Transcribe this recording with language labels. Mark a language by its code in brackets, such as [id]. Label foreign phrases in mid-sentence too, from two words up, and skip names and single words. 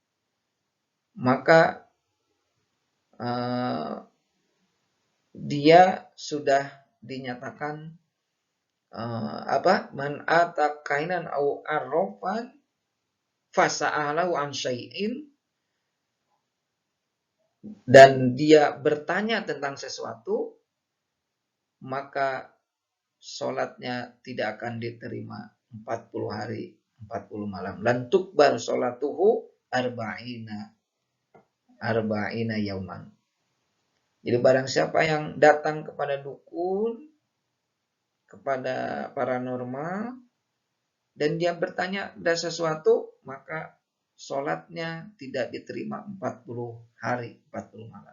[id] maka dia sudah dinyatakan [ar] من أتى كاهنا أو عرافا فسأله عن شيء, [id] dan dia bertanya tentang sesuatu, maka sholatnya tidak akan diterima 40 hari 40 malam. [ar] لن تقبل صلاته أربعين يوما. [id] Jadi barang siapa yang datang kepada dukun, kepada paranormal, dan dia bertanya ada sesuatu, maka sholatnya tidak diterima 40 hari 40 malam.